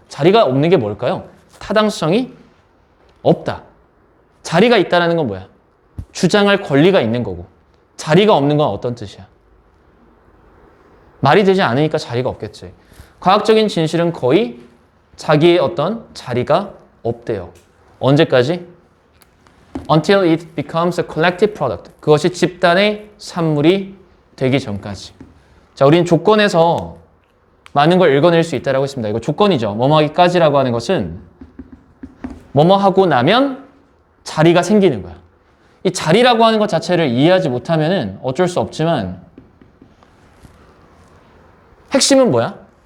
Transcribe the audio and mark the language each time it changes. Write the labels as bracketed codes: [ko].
[ko] 자리가 없는 게 뭘까요? 타당성이 없다. 자리가 있다는 건 뭐야? 주장할 권리가 있는 거고. 자리가 없는 건 어떤 뜻이야? 말이 되지 않으니까 자리가 없겠지. 과학적인 진실은 거의 자기의 어떤 자리가 없대요. 언제까지? [en] Until it becomes a collective product. [ko] 그것이 집단의 산물이 되기 전까지. 자, 우리는 조건에서 많은 걸 읽어낼 수 있다고 했습니다. 이거 조건이죠. 뭐뭐 하기까지라고 하는 것은 뭐뭐 하고 나면 자리가 생기는 거야. 이 자리라고 하는 것 자체를 이해하지 못하면 어쩔 수 없지만 핵심은 뭐야?